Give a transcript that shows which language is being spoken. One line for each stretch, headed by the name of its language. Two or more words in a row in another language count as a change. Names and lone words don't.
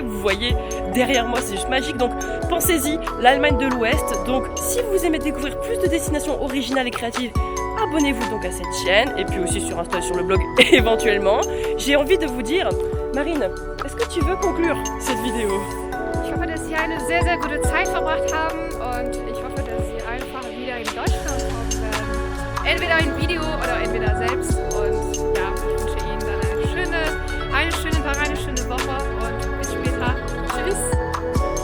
French: Vous voyez, derrière moi, c'est juste magique. Donc, pensez-y, l'Allemagne de l'Ouest. Donc, si vous aimez découvrir plus de destinations originales et créatives, abonnez-vous donc à cette chaîne et puis aussi sur Insta, sur le blog éventuellement. J'ai envie de vous dire, Marine, est-ce que tu veux conclure cette vidéo?
German: Ich hoffe, dass Sie eine sehr, sehr gute Zeit verbracht haben und ich hoffe, dass Sie einfach wieder in Deutschland kommen werden. Entweder ein Video oder entweder selbst. Und ja, ich wünsche Ihnen dann einen schönen Tag, eine schöne Woche und bis später.